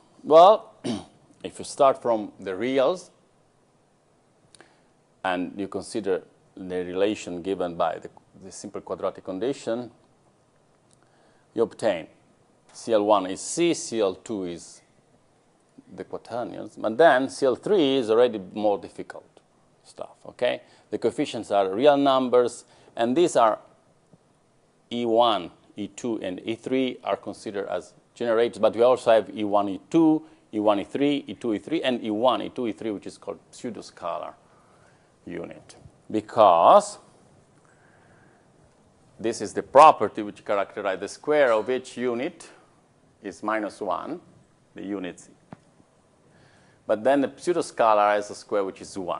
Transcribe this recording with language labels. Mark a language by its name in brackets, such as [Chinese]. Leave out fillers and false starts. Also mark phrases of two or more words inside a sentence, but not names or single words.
[English] Well, if you start from the reals and you consider the relation given by the simple quadratic condition, you obtain CL1 is C, CL2 is the quaternions, but then CL3 is already more difficult stuff, okay? The coefficients are real numbers, and these are E1, E2, and E3 are considered as generators, but we also have E1, E2, E1, E3, E2, E3, and E1, E2, E3, which is called pseudoscalar unit, because this is the property which characterizes the square of each unit is -1, the units. But then the pseudoscalar has a square which is 1.